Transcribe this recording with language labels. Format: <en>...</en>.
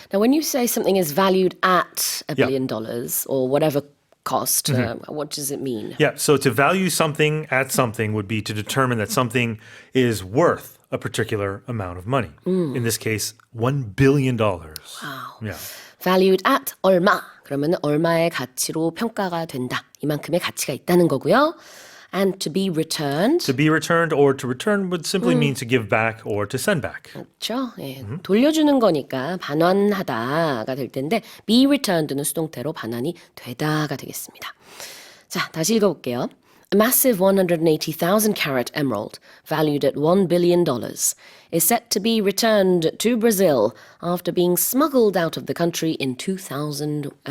<en>Now, when you say something is valued at $1 Yeah. billion or whatever cost, what does it mean? Yeah, so to value something at something would be to determine that something is worth a particular amount of money. In this case, $1 billion. Wow. Yeah. valued at</en> <ko>얼마. 그러면 얼마의 가치로 평가가 된다. 이만큼의 가치가 있다는 거고요.</ko> <en>And to be returned. To be returned or to return would simply mean to give back or to send back.</en> <ko>그렇죠. 예, 돌려주는 거니까 반환하다가 될 텐데 be returned는 수동태로 반환이 되다가 되겠습니다. 자, 다시 읽어볼게요.</ko> <en>A massive 180,000 carat emerald, valued at $1 billion, is set to be returned to Brazil after being smuggled out of the country in 2001.</en>